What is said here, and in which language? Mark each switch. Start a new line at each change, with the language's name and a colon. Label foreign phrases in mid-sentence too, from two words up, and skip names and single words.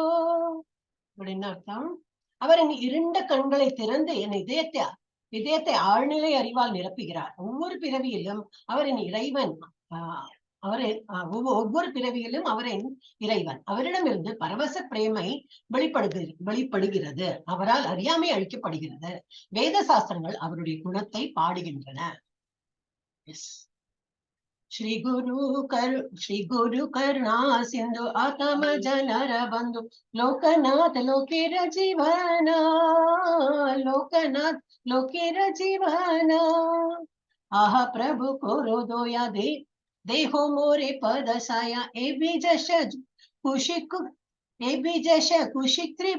Tamil: அர்த்தம், அவர் என் இருண்ட கண்களை திறந்து என் இதயத்தை ஆழ்நிலை அறிவால் நிரப்புகிறார். ஒவ்வொரு பிறவியிலும் அவரின் இறைவன் ஒவ்வொரு பிறவியிலும் அவரின் இறைவன் அவரிடமிருந்து பரவச பிரேமை வெளிப்படுகிறது. அவரால் அறியாமை அழிக்கப்படுகிறது. வேத சாஸ்திரங்கள் அவருடைய குணத்தை பாடுகின்றன.
Bangla: শ্রী গুরু করুণা সিন্ধু আত্ম জনর বন্ধু লোকনাথ লোকের জীবন লোকনাথ লোকের জীবন আহ প্রভু করো দয়া দেহো মোরে পদ ছায়া এ বীজশ কুশিক